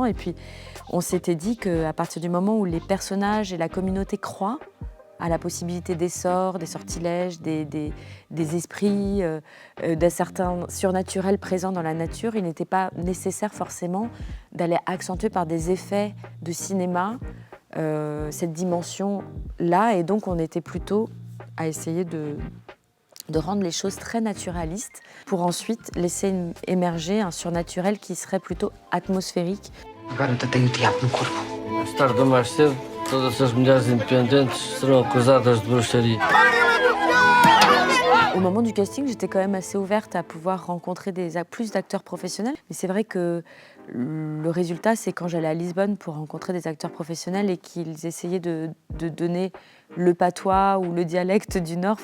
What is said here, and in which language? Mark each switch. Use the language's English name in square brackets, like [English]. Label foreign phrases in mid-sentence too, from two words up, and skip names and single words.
[French] Et puis, on s'était dit qu'à partir du moment où les personnages et la communauté croient à la possibilité des sorts, des sortilèges, des esprits, d'un certain surnaturel présent dans la nature, il n'était pas nécessaire forcément d'aller accentuer par des effets de cinéma cette dimension-là. Et donc on était plutôt à essayer de rendre les choses très naturalistes pour ensuite laisser émerger un surnaturel qui serait plutôt atmosphérique. [Portuguese] Agora eu tenho o diabo no corpo. Mais tarde ou mais cedo, todas as mulheres independentes serão acusadas de bruxaria. [French] Au moment du casting, j'étais quand même assez ouverte à pouvoir rencontrer plus d'acteurs professionnels. Mais c'est vrai que le résultat, c'est quand j'allais à Lisbonne pour rencontrer des acteurs professionnels et qu'ils essayaient de donner le patois ou le dialecte du Nord.